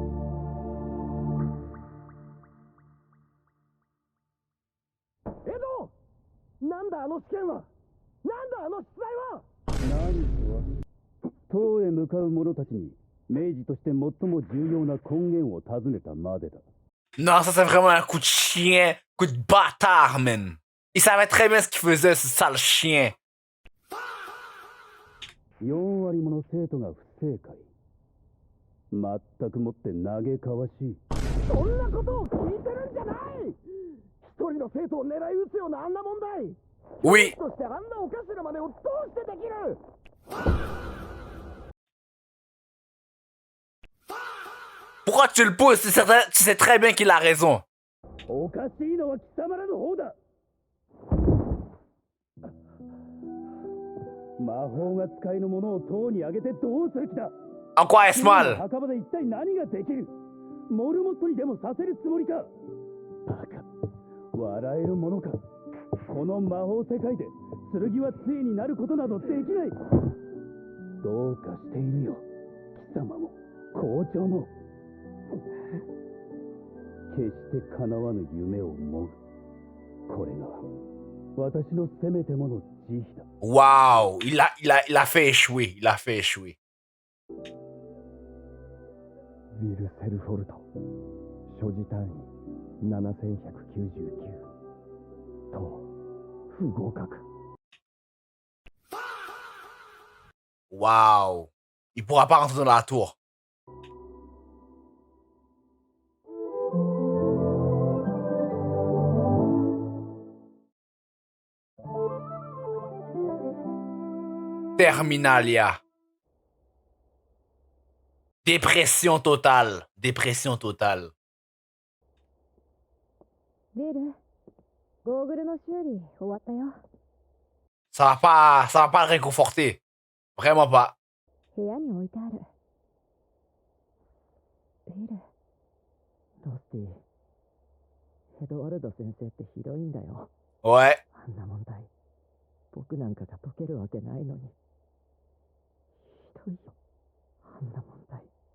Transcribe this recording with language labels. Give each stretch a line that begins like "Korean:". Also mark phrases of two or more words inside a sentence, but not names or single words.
Japanese: エド、なんだあの試験は。なんだあの出題は。何とは、塔へ向かう者たちに明治として最も重要な根源を尋ねたまでだ。
French: Non, ça c'est vraiment un coup de chien, coup de bâtard, man. Il savait très bien ce qu'il faisait, ce sale chien.
Japanese: 4 割もの生徒が不正解。全くもって嘆かわしい。そんなことを聞いてるんじゃない。一人の生徒を狙い撃つようなあんな問題。
French: Oui,
Japanese: そしてあんなおかしな真似をどうしてできる。
French: pourquoi tu le pousses? Tu sais très bien qu'il a raison.
Japanese: おかしいのは貴様らの方だ。魔法が使いの者を塔に上げてどうする気だ。
French: En quoi est-ce mal?
Japanese: 墓場で一体何ができる。モルモットにでもさせるつもりか。バカ、笑えるものか。この魔法世界で剣は杖になることなどできない。どうかしているよ、貴様も校長も。決して叶わぬ夢をもぐ。これが私のせめてもの慈悲だ。
French: Waouh, il a fait échouer, il a fait échouer.
Japanese: ウィル・セルフォルト、所持単位7199。と不合格。
French: Waouh, il pourra pas rentrer dans la tour. Terminalia. Dépression totale. Dépression totale.
Japanese: ビル、ゴーグルの修理終わったよ。
French: Ça va pas le réconforter. Vraiment pas.
Japanese: 部屋に置いてある。ビル、ロスティ、エドワルド先生ってひどいんだよ。
French: Ouais.
Japanese: あんな問題、僕なんかが解けるわけないのに。ひどいよ、あんな問題。